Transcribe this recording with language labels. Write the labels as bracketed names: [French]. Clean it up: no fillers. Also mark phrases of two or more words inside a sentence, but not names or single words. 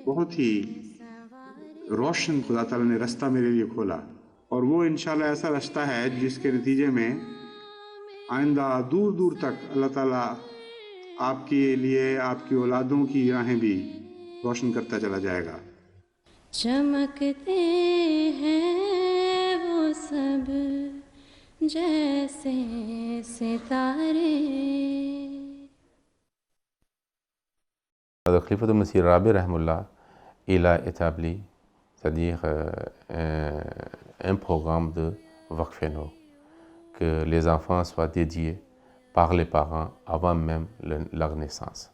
[Urdu] بہت ہی روشن خدا تعالیٰ نے راستہ میرے لیے کھولا، اور وہ ان شاء اللہ ایسا راستہ ہے جس کے نتیجے میں آئندہ دور دور تک اللہ تعالیٰ آپ کے لیے آپ کی اولادوں کی راہیں بھی روشن کرتا چلا جائے گا. چمکتے ہیں وہ سب جیسے ستارے. [French] Le Khalifa de Messie Rabi Rahimullah, il a établi, c'est-à-dire un programme de Waqf-e-Nour, que les enfants soient dédiés par les parents avant même leur naissance.